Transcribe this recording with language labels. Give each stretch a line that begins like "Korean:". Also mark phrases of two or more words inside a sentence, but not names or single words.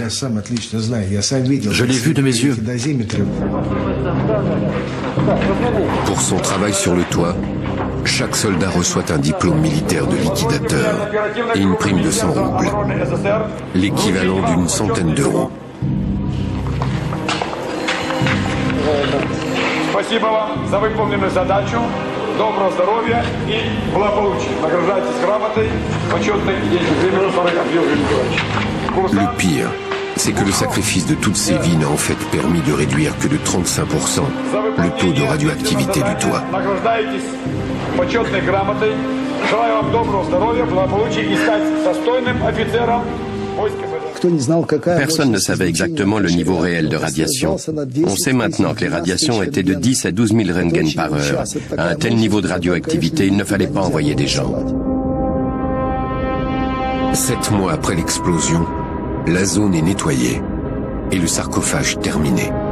French: Je l'ai vu de mes yeux. Pour son travail sur le toit, chaque soldat reçoit un diplôme militaire de liquidateur et une prime de 100 roubles, l'équivalent d'une centaine d'euros.
Russian: Спасибо вам за выполненную задачу. Доброго здоровья и благополучия. Награждайтесь грамотой, почетной и денежной премией.
French: Le pire, c'est que le sacrifice de toutes ces vies n'a en fait permis de réduire que de 35% le taux de radioactivité du toit.
Russian: Награждайтесь почетной грамотой. Желаю вам доброго здоровья, благополучия и стать достойным офицером войска.
French: Personne ne savait exactement le niveau réel de radiation. On sait maintenant que les radiations étaient de 10 à 12 000 Röntgen par heure. À un tel niveau de radioactivité, il ne fallait pas envoyer des gens. 7 mois après l'explosion, la zone est nettoyée et le sarcophage terminé.